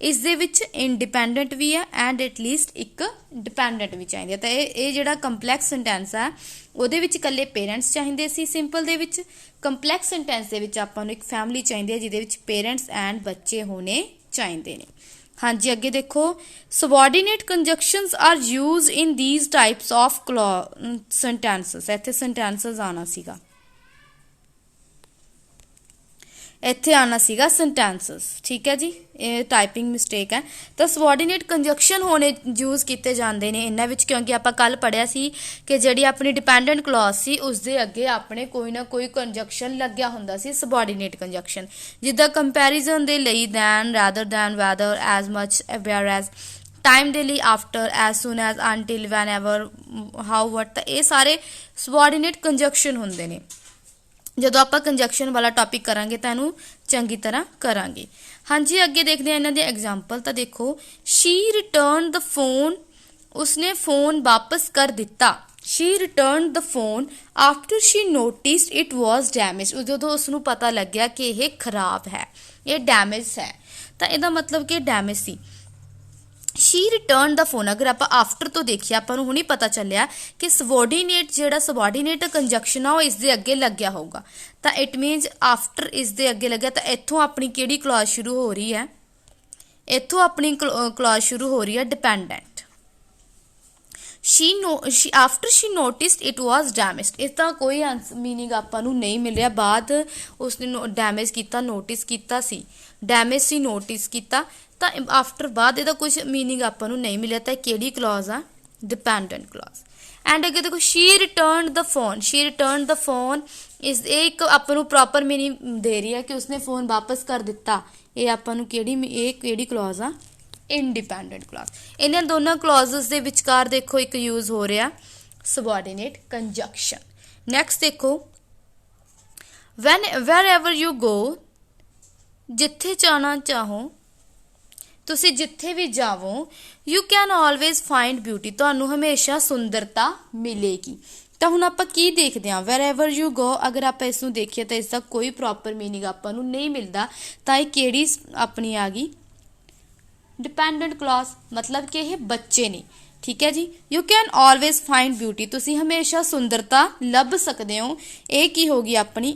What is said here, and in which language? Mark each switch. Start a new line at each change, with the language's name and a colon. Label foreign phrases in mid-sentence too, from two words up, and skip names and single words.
Punjabi: ਇਸ ਦੇ ਵਿੱਚ ਇੰਡੀਪੈਂਡੈਂਟ ਵੀ ਹੈ
English: and at least
Punjabi: ਇੱਕ ਡਿਪੈਂਡੈਂਟ ਵੀ ਚਾਹੀਦੀ ਹੈ। ਤਾਂ ਇਹ ਜਿਹੜਾ
English: complex sentence
Punjabi: ਆ ਉਹਦੇ ਵਿੱਚ ਇਕੱਲੇ ਪੇਰੈਂਟਸ ਚਾਹੀਦੇ ਸੀ, ਸਿੰਪਲ ਦੇ ਵਿੱਚ।
English: complex sentence
Punjabi: ਦੇ ਵਿੱਚ ਆਪਾਂ ਨੂੰ ਇੱਕ ਫੈਮਿਲੀ ਚਾਹੀਦੀ ਹੈ ਜਿਹਦੇ ਵਿੱਚ
English: parents and
Punjabi: ਬੱਚੇ ਹੋਣੇ ਚਾਹੀਦੇ ਨੇ। ਹਾਂਜੀ, ਅੱਗੇ ਦੇਖੋ,
English: subordinate conjunctions are used in these types of sentences।
Punjabi: ਇੱਥੇ sentences ਆਣਾ ਸੀਗਾ, ਇੱਥੇ ਆਣਾ ਸੀਗਾ sentences, ਠੀਕ ਹੈ ਜੀ, ਇਹ
English: typing mistake
Punjabi: ਹੈ। ਤਾਂ
English: subordinate conjunction
Punjabi: ਹੋਣੇ ਯੂਜ਼ ਕੀਤੇ ਜਾਂਦੇ ਨੇ ਇਹਨਾਂ ਵਿੱਚ, ਕਿਉਂਕਿ ਆਪਾਂ ਕੱਲ ਪੜ੍ਹਿਆ ਸੀ ਕਿ ਜਿਹੜੀ ਆਪਣੀ
English: dependent clause
Punjabi: ਸੀ ਉਸ ਦੇ ਅੱਗੇ ਆਪਣੇ ਕੋਈ ਨਾ ਕੋਈ ਕੰਜੰਕਸ਼ਨ ਲੱਗਿਆ ਹੁੰਦਾ ਸੀ,
English: subordinate conjunction,
Punjabi: ਜਿੱਦਾਂ ਕੰਪੈਰੀਜ਼ਨ ਦੇ ਲਈ
English: than, rather than, whether, as much, whereas,
Punjabi: ਟਾਈਮ ਦੇ ਲਈ
English: after, as soon as, until, whenever, how, what।
Punjabi: ਤਾਂ ਇਹ ਸਾਰੇ
English: subordinate conjunction
Punjabi: ਹੁੰਦੇ ਨੇ। ਜਦੋਂ ਆਪਾਂ ਕੰਜੰਕਸ਼ਨ ਵਾਲਾ ਟੌਪਿਕ ਕਰਾਂਗੇ ਤਾਂ ਇਹਨੂੰ ਚੰਗੀ ਤਰ੍ਹਾਂ ਕਰਾਂਗੇ। ਹਾਂਜੀ, ਅੱਗੇ ਦੇਖਦੇ ਹਾਂ ਇਹਨਾਂ ਦੇ ਐਗਜ਼ਾਮਪਲ। ਤਾਂ ਦੇਖੋ,
English: she returned the phone,
Punjabi: ਉਸਨੇ ਫੋਨ ਵਾਪਸ ਕਰ ਦਿੱਤਾ।
English: she returned the phone after she noticed it was damaged,
Punjabi: ਜਦੋਂ ਉਸਨੂੰ ਪਤਾ ਲੱਗਿਆ ਕਿ ਇਹ ਖਰਾਬ ਹੈ, ਇਹ ਡੈਮੇਜ ਹੈ। ਤਾਂ ਇਹਦਾ ਮਤਲਬ ਕਿ ਡੈਮੇਜ ਸੀ।
English: she returned the phone,
Punjabi: ਅਗਰ ਆਪਾਂ ਆਫਟਰ ਤੋਂ ਦੇਖੀਏ ਆਪਾਂ ਨੂੰ ਹੁਣੀ ਪਤਾ ਚੱਲਿਆ ਕਿ subordinate ਜਿਹੜਾ
English: subordinate conjunction
Punjabi: ਆ ਉਹ ਇਸ ਦੇ ਅੱਗੇ ਲੱਗਿਆ ਹੋਊਗਾ। ਤਾਂ
English: it means after
Punjabi: ਇਸ ਦੇ ਅੱਗੇ ਲੱਗਿਆ। ਤਾਂ ਇੱਥੋਂ ਆਪਣੀ ਕਿਹੜੀ ਕਲੌਜ਼ ਸ਼ੁਰੂ ਹੋ ਰਹੀ ਹੈ? ਇੱਥੋਂ ਆਪਣੀ ਕਲੌਜ਼ ਸ਼ੁਰੂ ਹੋ ਰਹੀ ਹੈ ਡਿਪੈਂਡੈਂਟ।
English: after she noticed it was damaged,
Punjabi: ਇਸ ਦਾ ਕੋਈ ਮੀਨਿੰਗ ਆਪਾਂ ਨੂੰ ਨਹੀਂ ਮਿਲ ਰਿਹਾ। ਬਾਅਦ ਉਸਨੇ ਡੈਮੇਜ ਕੀਤਾ, ਨੋਟਿਸ ਕੀਤਾ ਸੀ, ਡੈਮੇਜ ਸੀ, ਨੋਟਿਸ ਕੀਤਾ। ਤਾਂ ਆਫਟਰ ਬਾਅਦ ਇਹਦਾ ਕੁਝ ਮੀਨਿੰਗ ਆਪਾਂ ਨੂੰ ਨਹੀਂ ਮਿਲਿਆ। ਤਾਂ ਕਿਹੜੀ ਕਲੌਜ਼ ਆ?
English: dependent clause.
Punjabi: ਐਂਡ ਅੱਗੇ ਦੇਖੋ,
English: she returned the phone, she returned the phone,
Punjabi: ਇਹ ਇੱਕ ਆਪਾਂ ਨੂੰ
English: proper meaning
Punjabi: ਦੇ ਰਹੀ ਹੈ ਕਿ ਉਸਨੇ ਫੋਨ ਵਾਪਸ ਕਰ ਦਿੱਤਾ। ਇਹ ਆਪਾਂ ਨੂੰ ਕਿਹੜੀ ਕਲੌਜ਼ ਆ?
English: independent clause.
Punjabi: ਇਹਨਾਂ ਦੋਨਾਂ ਕਲੌਜ਼ਸ ਦੇ ਵਿਚਕਾਰ ਦੇਖੋ ਇੱਕ ਯੂਜ਼ ਹੋ ਰਿਹਾ
English: subordinate conjunction।
Punjabi: ਨੈਕਸਟ ਦੇਖੋ,
English: wherever you go,
Punjabi: ਜਿੱਥੇ ਜਾਣਾ ਚਾਹੋ, ਤੁਸੀਂ ਜਿੱਥੇ ਵੀ ਜਾਵੋ,
English: you can always find beauty,
Punjabi: ਤੁਹਾਨੂੰ ਹਮੇਸ਼ਾ ਸੁੰਦਰਤਾ ਮਿਲੇਗੀ। ਤਾਂ ਹੁਣ ਆਪਾਂ ਕੀ ਦੇਖਦੇ ਹਾਂ?
English: wherever you go,
Punjabi: ਅਗਰ ਆਪਾਂ ਇਸ ਨੂੰ ਦੇਖੀਏ ਤਾਂ ਇਸ ਦਾ ਕੋਈ
English: proper meaning
Punjabi: ਆਪਾਂ ਨੂੰ ਨਹੀਂ ਮਿਲਦਾ। ਤਾਂ ਇਹ ਕਿਹੜੀ ਆਪਣੀ ਆ ਗਈ?
English: dependent clause,
Punjabi: ਮਤਲਬ ਕਿ ਇਹ ਬੱਚੇ ਨੇ, ਠੀਕ ਹੈ ਜੀ।
English: you can always find beauty,
Punjabi: ਤੁਸੀਂ ਹਮੇਸ਼ਾ ਸੁੰਦਰਤਾ ਲੱਭ ਸਕਦੇ ਹੋ। ਇਹ ਕੀ ਹੋ ਗਈ ਆਪਣੀ?